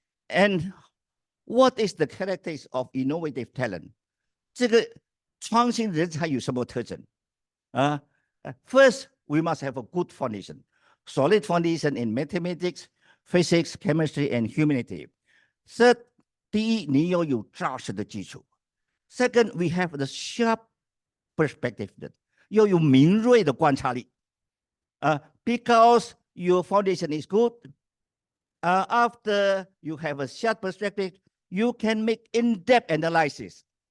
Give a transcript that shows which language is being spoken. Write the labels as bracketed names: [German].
[English] And what is the characteristics of innovative talent? [Chinese] 这个创新人才有什么特征？ [English] First, we must have a good foundation, solid foundation in mathematics, physics, chemistry, and humanity. [Chinese] Third, 第一，你要有扎实的基础。 [English] Second, we have the sharp perspective， [Chinese] 要有敏锐的观察力。 [English] Because your foundation is good, after you have a sharp perspective, you can make in-depth analysis.